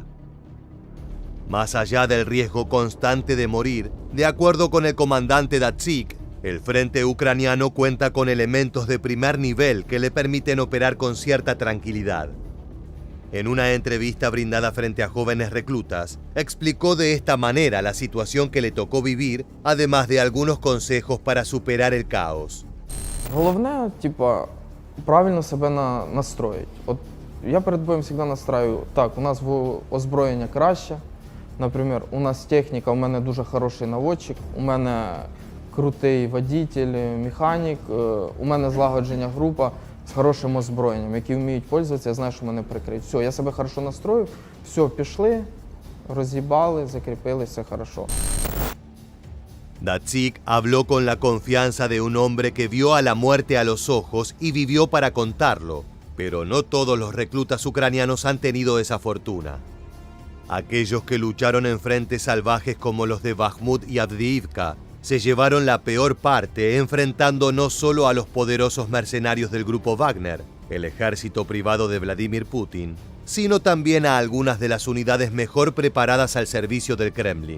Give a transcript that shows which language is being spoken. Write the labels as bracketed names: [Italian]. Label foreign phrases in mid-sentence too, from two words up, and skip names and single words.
[Spanish] Más allá del riesgo constante de morir, de acuerdo con el comandante Datsyk, el frente ucraniano cuenta con elementos de primer nivel que le permiten operar con cierta tranquilidad. En una entrevista brindada frente a jóvenes reclutas, explicó de esta manera la situación que le tocó vivir, además de algunos consejos para superar el caos. [Ukrainian] Головне, правильно себе настроїть. От я перед боєм завжди настраю, так, у нас озброєння краще. Наприклад, у нас техніка, у мене дуже хороший наводчик, у мене крутий водитель, механік, у мене злагоджена група з хорошим озброєнням, які вміють пользуватися, я знаю, що мене прикриють. Все, я себе хорошо настрою, все, пішли, роз'їбали, закріпили, все хорошо. [Spanish] Datsyk habló con la confianza de un hombre que vio a la muerte a los ojos y vivió para contarlo, pero no todos los reclutas ucranianos han tenido esa fortuna. Aquellos que lucharon en frentes salvajes como los de Bakhmut y Avdiivka se llevaron la peor parte, enfrentando no solo a los poderosos mercenarios del grupo Wagner, el ejército privado de Vladimir Putin, sino también a algunas de las unidades mejor preparadas al servicio del Kremlin.